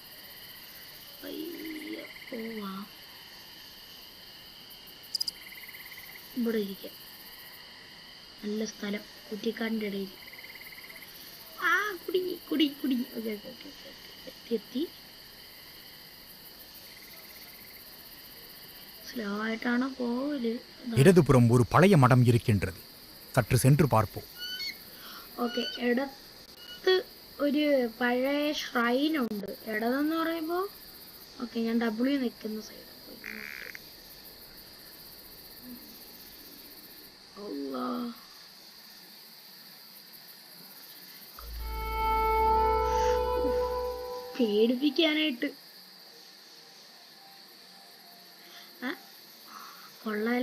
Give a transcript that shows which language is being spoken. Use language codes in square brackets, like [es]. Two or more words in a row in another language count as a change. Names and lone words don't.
[ml] പയ്യെ പോവാം. ഇവിടെ ഇരിക്കാം. നല്ല സ്ഥലം, കുറ്റിക്കാടിൻ്റെ ഇടയിൽ. കുടുങ്ങി. ഓക്കെ, എത്തി. സ്ലോ ആയിട്ടാണ് പോവല്. [ta] இடதுபுறம் ஒரு பழைய மடம் இருக்கின்றது. சற்று சென்று பார்ப்போம். [ml] ഓക്കെ, ഇടത്ത് ഒരു പഴയ ഷ്രൈൻ ഉണ്ട്. ഇടതെന്ന് പറയുമ്പോൾ ഓക്കെ, ഞാൻ W നിൽക്കുന്ന സൈഡ്. പേടിപ്പിക്കാനായിട്ട് കൊള്ളാല.